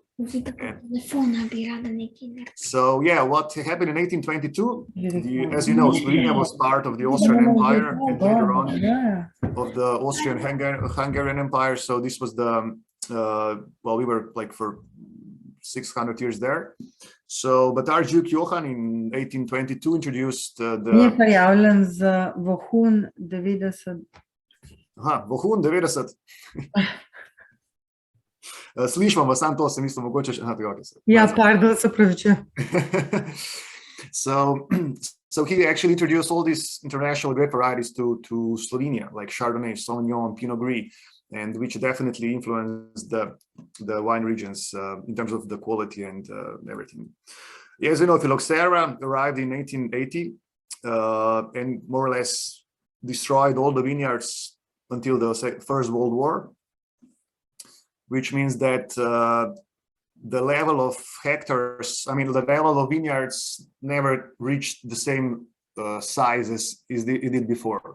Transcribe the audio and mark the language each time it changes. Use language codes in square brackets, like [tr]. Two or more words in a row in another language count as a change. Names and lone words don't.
[en] So yeah, what happened in 1822, as you know, Slovenia was part of the Austrian Empire and later on of the Austrian-Hungarian Empire. So this was the, we were like for 600 years there. So, but Archduke Johann in 1822 introduced the... [sl] Vohun 90. Vohun 90. Slišimo vas, samo to se mislimo mogoče še... Ja, pardon, se pravičujem. [en] So he actually introduced all these international grape varieties to Slovenia, like Chardonnay, Sauvignon, Pinot Gris, and which definitely influenced the wine regions in terms of the quality and everything. As you know, Phylloxera arrived in 1880 and more or less destroyed all the vineyards until the First World War, which means that the level of hectares, the level of vineyards never reached the same size as it did before.